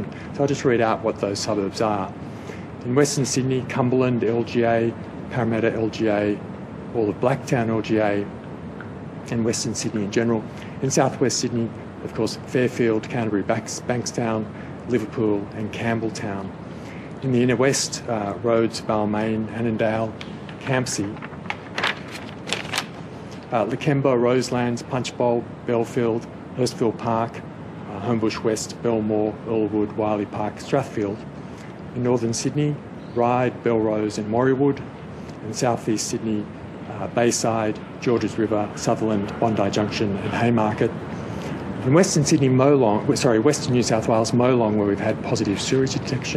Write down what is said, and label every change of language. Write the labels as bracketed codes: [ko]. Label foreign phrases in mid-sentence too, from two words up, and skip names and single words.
[en] So I'll just read out what those suburbs are. In Western Sydney, Cumberland LGA, Parramatta LGA, all of Blacktown LGA, and Western Sydney in general. In southwest Sydney, of course, Fairfield, Canterbury, Bankstown, Liverpool and Campbelltown. In the inner west, Rhodes, Balmain, Annandale, Campsie, Lakemba, Roselands, Punchbowl, Belfield, Hurstville Park, Homebush West, Belmore, Earlwood, Wiley Park, Strathfield. In northern Sydney, Ryde, Belrose and Morriewood. In southeast Sydney, Bayside, Georges River, Sutherland, Bondi Junction and Haymarket. In Western Sydney, Western New South Wales, Molong, where we've had positive sewage detection.